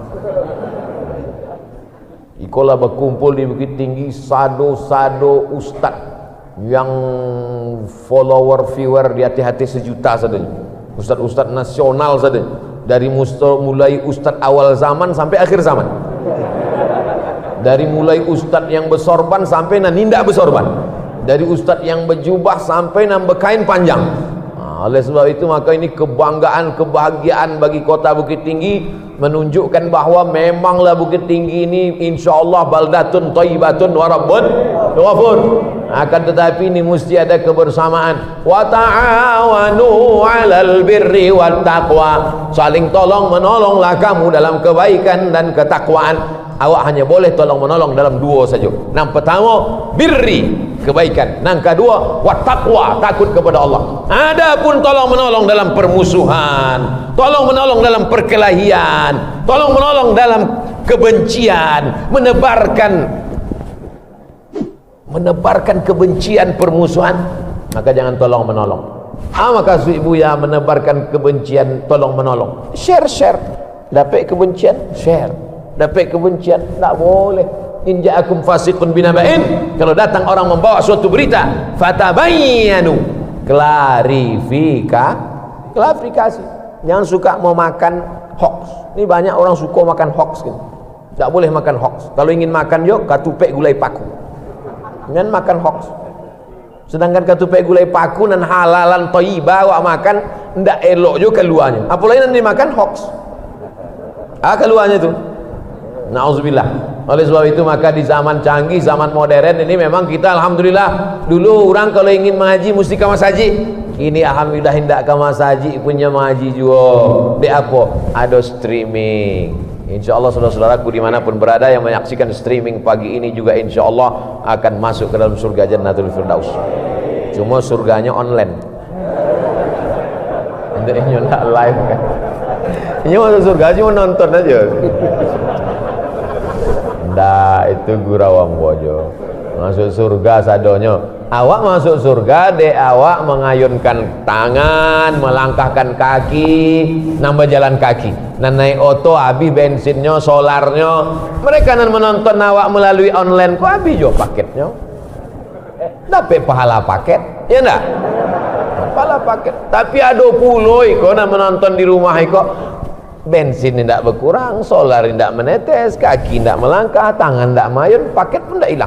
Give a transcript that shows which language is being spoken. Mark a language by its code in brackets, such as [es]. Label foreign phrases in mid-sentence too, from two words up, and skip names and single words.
[id] Ikola berkumpul di Bukit Tinggi sado-sado ustad yang [en] follower viewer [id] di hati-hati 1 juta saja. Ustad-ustad nasional saja. Dari mulai ustad awal zaman sampai akhir zaman. Dari mulai ustad yang bersorban sampai nan nindak bersorban. Dari ustad yang berjubah sampai nan berkain panjang. Oleh sebab itu maka ini kebanggaan, kebahagiaan bagi kota Bukit Tinggi, menunjukkan bahawa memanglah Bukit Tinggi ini insyaallah [ar] baldatun thayyibatun wa rabbun ghafur. [id] Akan tetapi ini mesti ada kebersamaan. [ar] Wa ta'awanu 'alal birri wat taqwa. [id] Saling tolong menolonglah kamu dalam kebaikan dan ketakwaan. Awak hanya boleh tolong menolong dalam 2 saja. Yang pertama birri, kebaikan. Yang kedua [ar] wat taqwa, [id] takut kepada Allah. Adapun tolong menolong dalam permusuhan, tolong menolong dalam perkelahian, tolong menolong dalam kebencian, menebarkan kebencian, permusuhan, maka jangan tolong menolong. Maka ibu ya menebarkan kebencian, tolong menolong. Share. Dapat kebencian, share. Dapat kebencian, tak boleh. [ar] In ja'akum fasiqun binaba'in, [id] kalau datang orang membawa suatu berita, fatabayyanu, klarifikasi. Jangan suka mau makan hoax. Ini banyak orang suka makan hoax gitu. Tak boleh makan hoax. Kalau ingin makan yuk [min] katupek gulai paku. [id] Jangan makan hoax. Sedangkan [min] katupek gulai paku [id] dan halalan thayyibah awak makan [min] ndak elok [id] juga keluarnya. Apalagi nanti makan hoax. Keluarnya itu. Na'udzubillah. Oleh sebab itu maka di zaman canggih, zaman modern ini memang kita alhamdulillah, dulu orang kalau ingin mengaji mesti ke masjid. Ini alhamdulillah hendak ke masjid punya mengaji juga. Di apa? Ada streaming. InsyaAllah saudara-saudaraku dimanapun berada yang menyaksikan streaming pagi ini juga insyaallah akan masuk ke dalam surga Jannatul Firdaus. Cuma surganya online. Ini tak live kan. Ini masuk surga cuma nonton aja. [min] Ndak, itu gurawang bojo. Masuk surga sadonyo. [id] Awak masuk surga de awak mengayunkan tangan, melangkahkan kaki, nambah jalan kaki. [min] Nan naik oto habis bensinnya, solarnya. Mereka nan menonton awak melalui online kok habis jo paketnya. [id] Dapat pahala paket, ya ndak? Pahala paket. Tapi [min] ada puloi kok nan menonton di rumah kok. [id] Bensin tidak berkurang, solar tidak menetes, kaki tidak melangkah, tangan tidak mayun, paket pun tidak hilang.